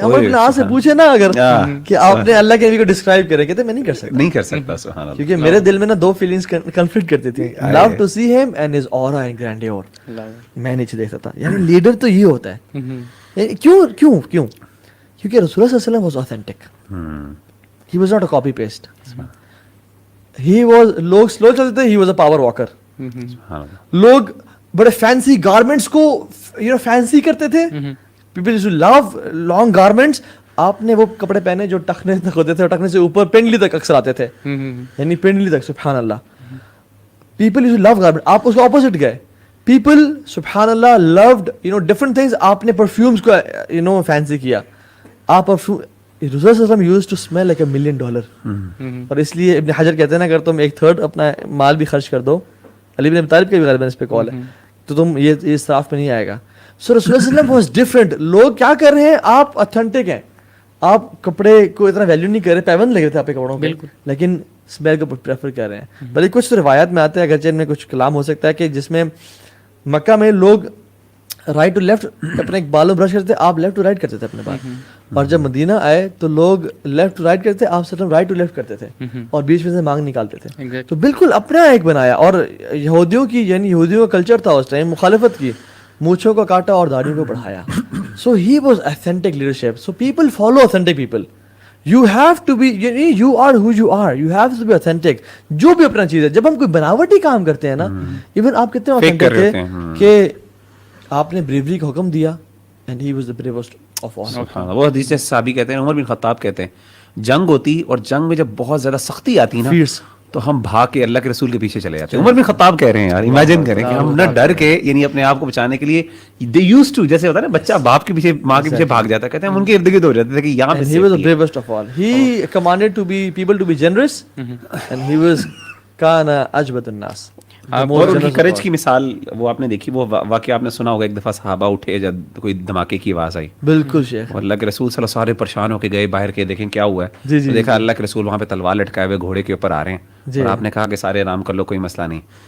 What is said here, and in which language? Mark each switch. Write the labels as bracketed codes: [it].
[ur] عمر بن العاص سے پوچھے نا اگر کہ آپ نے اللہ کے نبی کو ڈسکرائب کرے, کہتے میں نہیں کر سکتا سبحان اللہ, کیونکہ میرے دل میں نا دو فیلنگز کنفلکٹ کرتی تھی, [en] Love to see him and his aura and grandeur. [ur] میں نیچے دیکھتا تھا, یعنی لیڈر تو یہ ہوتا ہے. کیوں کیونکہ رسول اللہ صلی اللہ علیہ وسلم [en] was authentic. He was not a copy paste. He was, [ur] لوگ سلو چلتے تھے, [en] he was a power walker. [ur] لوگ بڑے فینسی گارمنٹس کو فینسی کرتے تھے. [en] People used to love long garments. [ur] آپ نے وہ کپڑے پہنے جو ٹخنے تک ہوتے تھے, اور ٹخنے سے اوپر پنڈلی تک اکثر آتے تھے, یعنی پنڈلی تک. سبحان اللہ. [en] People used to love garments. [ur] آپ اس کو اپوزٹ گئے. [en] People سبحان اللہ loved different things. [ur] آپ نے پرفیومز کو فینسی کیا. آپ رسول اللہ صلی اللہ علیہ وسلم [en] used to smell like $1 million. [ur] اور اس لیے ابن حجر کہتے ہیں نا, اگر تم 1/3 اپنا مال بھی خرچ کر دو, علی بن ابی طالب کا بھی غالباً اس پہ کال ہے, تو تم یہ اسراف پہ نہیں آئے گا. سو رسول اللہ صلی اللہ علیہ وسلم [en] was different. [ur] لوگ کیا کر رہے ہیں, آپ اتھینٹک ہیں, آپ کپڑے کو اتنا ویلیو نہیں کر رہے, پابند لگ رہے تھے آپ کے کپڑوں پہ, لیکن اسمیل کو پریفر کر رہے ہیں. بلکہ کچھ تو روایات میں آتے ہیں, اگرچہ ان میں کچھ کلام ہو سکتا ہے, کہ جس میں مکہ میں لوگ رائٹ ٹو لیفٹ اپنے بالوں برش کرتے تھے, آپ لیفٹ ٹو رائٹ کرتے تھے اپنے بال. اور جب مدینہ آئے تو لوگ لیفٹ ٹو رائٹ کرتے تھے, آپ صرف رائٹ ٹو لیفٹ کرتے تھے, اور بیچ میں سے مانگ نکالتے تھے. تو بالکل اپنا ایک بنایا. اور یہودیوں کی, یعنی یہودیوں کا کلچر تھا اس ٹائم مخالفت کی, مونچھوں کو کاٹا اور داڑھیوں کو بڑھایا. [en] So he was authentic leadership. So people follow authentic people. You have to be, you are who you are. You have to be authentic. [ur] جو بھی اپنا چیز ہے. جب ہم کوئی بناوٹی کام کرتے ہیں نا, ایون آپ کتنے authentic تھے کہ آپ نے بریوری کا حکم دیا, [en] and he was the bravest of all. [ur] وہ حدیث سے صحابی کہتے ہیں, عمر بن خطاب کہتے ہیں, جنگ ہوتی اور جنگ میں جب بہت زیادہ سختی آتی نا, تو ہم بھاگ کے اللہ کے رسول کے پیچھے چلے جاتے ہیں. عمر بن خطاب کہہ رہے ہیں, یار امیجن کریں کہ ہم نہ ڈر کے, یعنی اپنے آپ کو بچانے کے لیے [en] they used to, [ur] جیسے ہوتا ہے نا بچہ باپ کے پیچھے ماں کے پیچھے بھاگ جاتا ہے, کہتے ہیں ہم ان کے ارد گرد ہو جاتے تھے کہ یہاں پہ. [en] he was the bravest of all. He commanded to be people to be generous, and he was [ar] kana ajbad الناس. [ur] اور ان کی کریج کی مثال وہ آپ نے دیکھی, وہ واقعہ آپ نے سنا ہوگا, ایک دفعہ صحابہ اٹھے جب کوئی دھماکے کی آواز آئی. بالکل شیخ. اور اللہ کے رسول صلی اللہ علیہ وسلم سارے پرشان ہو کے گئے باہر کے, دیکھیں کیا ہوا ہے. دیکھا اللہ کے رسول وہاں پہ تلوار لٹکائے ہوئے گھوڑے کے اوپر آ رہے ہیں, اور آپ نے کہا کہ سارے آرام کر لو, کوئی مسئلہ نہیں.